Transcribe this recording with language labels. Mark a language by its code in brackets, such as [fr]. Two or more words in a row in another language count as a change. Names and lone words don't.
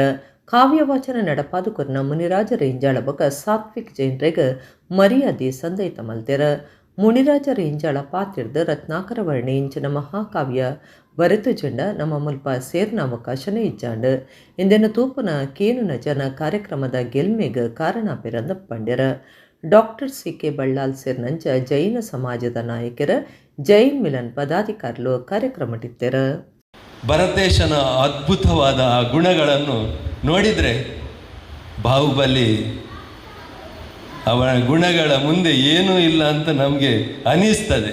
[tcy] ಕಾವ್ಯವಾಚನ ನಡಪಾದು ಕೊರ್ನ ಮುನಿರಾಜ ರೇಂಜಾಳ ಬೊಕ್ಕ ಸಾತ್ವಿಕ್ ಜೈನ್ರೆಗ ಮರ್ಯಾದೆ ಸಂದೈತ ಮಲ್ತೆರ. ಮುನಿರಾಜ ರೇಂಜಾಳ ಪಾತ್ರದ ರತ್ನಾಕರ ವರ್ಣಿ ಇಂಚಿನ ಮಹಾಕಾವ್ಯ ಬರೆತು ಜಂಡ ನಮ್ಮ ಮುಲ್ಪ ಸೇರ್ನ ಅವಕಾಶನೇ ಇಜ್ಜಾಂಡು ಇಂದಿನ ತೂಪನ ಕೇನುನ ಜನ ಕಾರ್ಯಕ್ರಮದ ಗೆಲ್ಮೆಗ್ ಕಾರಣ ಪಿರಂದ ಪಂಡ್ಯರ ಡಾಕ್ಟರ್ ಸಿ.ಕೆ. ಬಳ್ಳಾಲ್ ಸೇರ್ನಂಚ ಜೈನ ಸಮಾಜದ ನಾಯಕರ ಜೈನ್ ಮಿಲನ್ ಪದಾಧಿಕಾರಿಗಳು ಕಾರ್ಯಕ್ರಮಟಿತ್ತರ. [kn] ಭರತೇಶನ ಅದ್ಭುತವಾದ ಆ ಗುಣಗಳನ್ನು ನೋಡಿದರೆ ಬಾಹುಬಲಿ ಅವನ ಗುಣಗಳ ಮುಂದೆ ಏನೂ ಇಲ್ಲ ಅಂತ ನಮಗೆ ಅನ್ನಿಸ್ತದೆ.